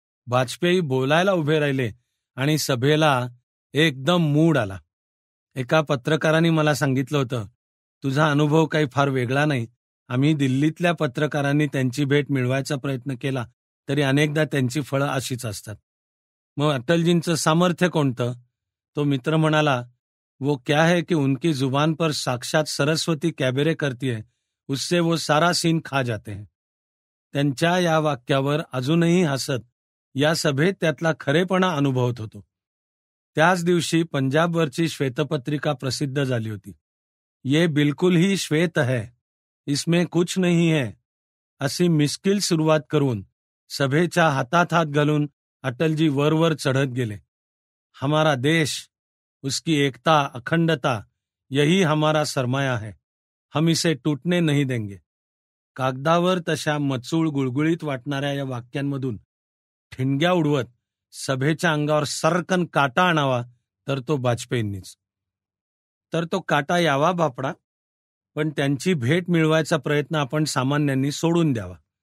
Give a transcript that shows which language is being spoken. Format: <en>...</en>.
<mr>वाजपेयी बोलायला उभे राहिले आणि सभेला एकदम मूड आला. एका पत्रकाराने मला सांगितलं होतं, तुझा अनुभव काही फार वेगळा नाही. आम्ही दिल्लीतल्या पत्रकारांनी त्यांची भेट मिळवायचा प्रयत्न केला तरी अनेकदा त्यांची फळं अशीच असतात. मग अटलजींचं सामर्थ्य कोणतं? तो मित्र म्हणाला,</mr> <hi>वो क्या है कि उनकी जुबान पर साक्षात सरस्वती कॅबेरे करती है, उससे वो सारा सीन खा जाते हैं.</hi> <mr>त्यांच्या या वाक्यावर अजूनही हसत या सभेत त्यातला खरेपणा अनुभवत होतो. त्याच दिवशी पंजाबवरची श्वेतपत्रिका प्रसिद्ध झाली होती.</mr> <hi>ये बिलकुल ही श्वेत है, इसमें कुछ नहीं है,</hi> <mr>अशी मिस्किल सुरुवात करून सभेच्या हातात हात घालून अटलजी वरवर चढत गेले.</mr> <hi>हमारा देश, उसकी एकता अखंडता, यही हमारा सरमाया है, हम इसे टूटने नहीं देंगे.</hi> <mr>कागदावर तशा मचूळ गुळगुळीत वाटणाऱ्या या वाक्यांमधून ठिणग्या उडवत सभेच्या अंगावर सरकन काटा आणावा तर तो वाजपेयींनीच. तर तो काटा यावा बापडा, पण त्यांची भेट मिळवायचा प्रयत्न आपण सामान्यांनी सोडून द्यावा.</mr>